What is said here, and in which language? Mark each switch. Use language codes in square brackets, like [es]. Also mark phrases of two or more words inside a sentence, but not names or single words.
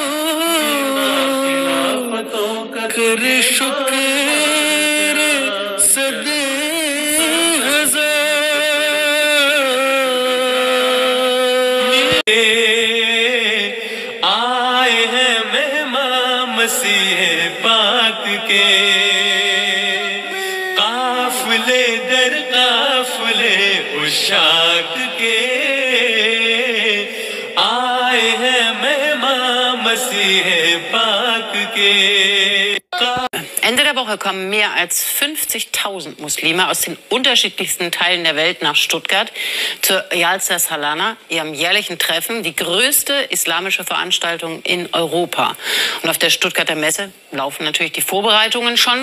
[ur] خلافتوں کا کر شکر 100,000 آئے ہیں مہمان مسیح پاک کے، قافلے در قافلے عشاق کے، آئے ہیں مہمان مسیح پاک کے۔ [de] Ende der Woche kommen mehr als 50.000 Muslime aus den unterschiedlichsten Teilen der Welt nach Stuttgart zur Jalsa Salana, ihrem jährlichen Treffen, die größte islamische Veranstaltung in Europa. Und auf der Stuttgarter Messe laufen natürlich die Vorbereitungen schon.